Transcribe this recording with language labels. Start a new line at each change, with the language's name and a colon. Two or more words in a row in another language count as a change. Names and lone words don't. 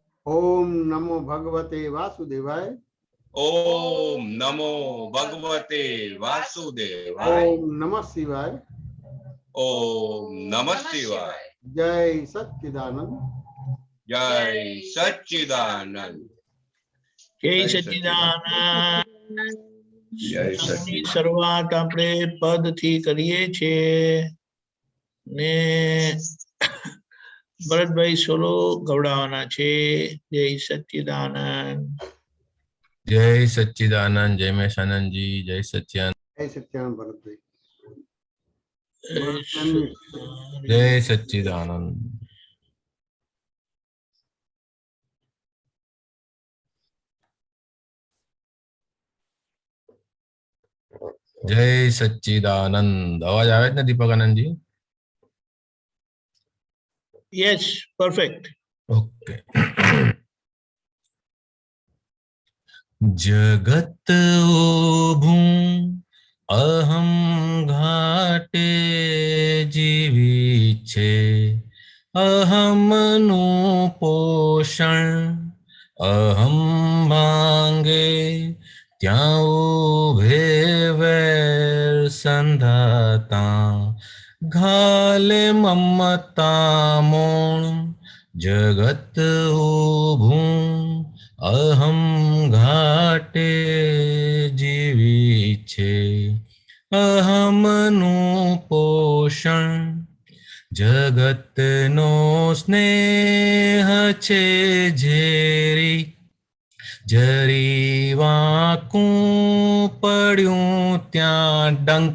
Sanskrit: ओम नमो भगवते वासुदेवाय। ओम नमो भगवते वासुदेवाय। ओम नमः शिवाय। ओम नमः शिवाय।
Gujarati: જય સચ્ચિદાનંદ। જય સચ્ચિદાનંદ। જય સચ્ચિદાનંદ. જય સચ્ચિદાનંદ. શરૂઆત આપણે પદ થી કરીએ છીએ ને ભરતભાઈ સોલો ગવડાવવાના છે. જય સચ્ચિદાનંદ. જય સચ્ચિદાનંદ। જય મહેશાનંદ જી। જય સચ્ચિદાનંદ। જય સચ્ચિદાનંદ ભરત ભાઈ। જય સચ્ચિદાનંદ। જય સચ્ચિદાનંદ। અવાજ આવે ને દીપક આનંદ જી?
English: yes, perfect.
Gujarati: ओके। જગત ઓભૂં અહમ ઘાટે જીવી છે। અહમ નુ પોષણ અહમ ભાંગે ત્યા ઉભે વૈર સંધાતા। ઘાલે મમતા મોણ જગત ઓભૂં અહમ ઘાટે જીવી છે। અહમ નુ પોષણ જગત નો સ્નેહ છે ઝેરી। જરી વાકૂ પડ્યૂં ત્યાં ડંક।